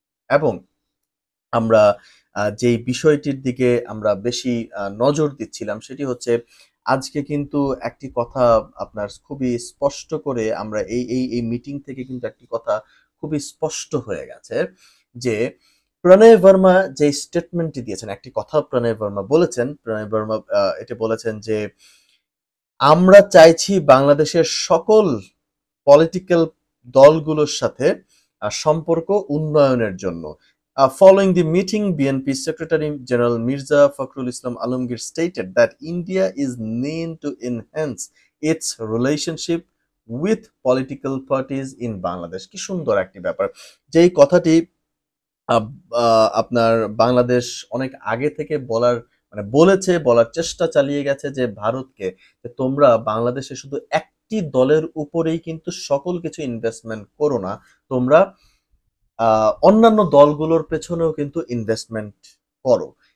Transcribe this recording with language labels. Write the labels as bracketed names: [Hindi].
[Bangla] এবং আমরা যেই বিষয়টির দিকে আমরা বেশি নজর দিচ্ছিলাম সেটি হচ্ছে আজকে কিন্তু একটি কথা আপনার খুবই স্পষ্ট করে আমরা এই মিটিং থেকে কিন্তু একটি কথা খুবই স্পষ্ট হয়ে গেছে যে প্রণয় ভার্মা যে স্টেটমেন্টটি দিয়েছেন, একটি কথা প্রণয় ভার্মা বলেছেন। প্রণয় ভার্মা এটা বলেছেন যে, "আমরা চাইছি বাংলাদেশের সকল পলিটিক্যাল দলগুলোর সাথে সম্পর্ক উন্নয়নের জন্য।" [English] Following the meeting, BNP Secretary General Mirza Fakhrul Islam Alamgir stated that India is keen to enhance its relationship with political parties in Bangladesh. [Bangla] কি সুন্দর একটি ব্যাপার। যেই কথাটি আপনার বাংলাদেশ অনেক আগে থেকে বলার চেষ্টা চালিয়ে গেছে যে ভারতকে, যে তোমরা বাংলাদেশে শুধু একটি দলের উপরেই কিন্তু সকল কিছু ইনভেস্টমেন্ট করো না, তোমরা অন্যান্য দলগুলোর পেছনেও কিন্তু ইনভেস্টমেন্ট করো।